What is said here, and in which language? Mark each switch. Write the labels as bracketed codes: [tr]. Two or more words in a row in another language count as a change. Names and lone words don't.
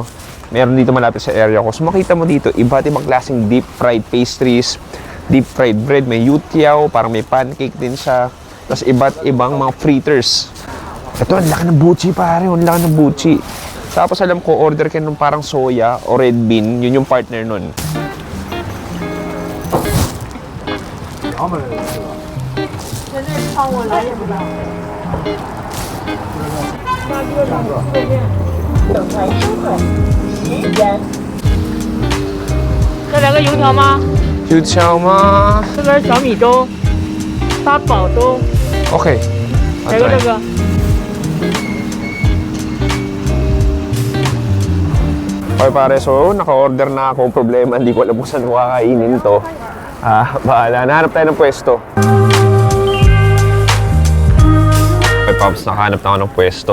[tl] Meron dito malapit sa area ko. So makita mo dito, iba't ibang klaseng [en] deep fried pastries, deep fried bread, [tl] may youtiao, parang may pancake din siya. Tapos iba't ibang mga fritters. Ito, ang laki ng buchi pare, ang laki ng buchi. Tapos alam ko, order kayo ng parang soya o red bean, yun yung partner nun. [zh] 再来个油条吗？油条吗. 这个是小米粥，八宝粥， Okay. 来个这个。 [tl] Okay pare, so naka-order na ako. Problema, hindi ko alam kung saan ko kakainin to. Bahala. Nahanap tayo ng pwesto. Okay, Pops, nakahanap na ako ng pwesto.